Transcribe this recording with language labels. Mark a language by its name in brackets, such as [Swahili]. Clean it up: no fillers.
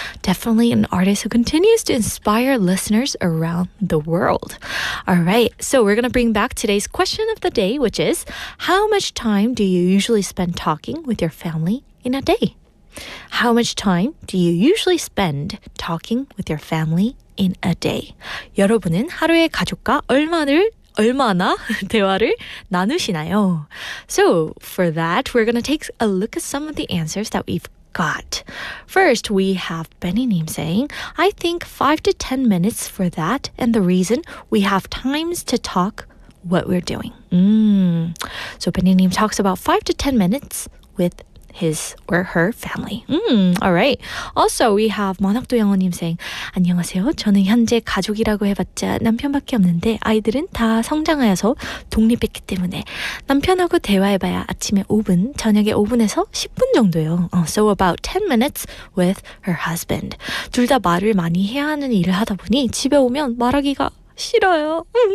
[English] Definitely an artist who continues to inspire listeners around the world. All right, so we're going to bring back today's question of the day, which is, how much time do you usually spend talking with your family in a day? How much time do you usually spend talking with your family in a day? [Korean] 여러분은 하루에 가족과 얼마나 대화를 나누시나요? [English] So for that, we're going to take a look at some of the answers that we've got. First, we have Benny saying, I think 5 to 10 minutes for that, and the reason we have times to talk what we're doing. So Benny talks about 5 to 10 minutes with his or her family. All right. Also, we have 만학도 영어님 saying, [Korean] 안녕하세요. 저는 현재 가족이라고 해봤자 남편밖에 없는데 아이들은 다 성장하여서 독립했기 때문에 남편하고 대화해봐야 아침에 5분, 저녁에 5분에서 10분 정도요. [English] So about 10 minutes with her husband. [Korean] 둘 다 말을 많이 해야 하는 일을 하다 보니 집에 오면 말하기가 싫어요.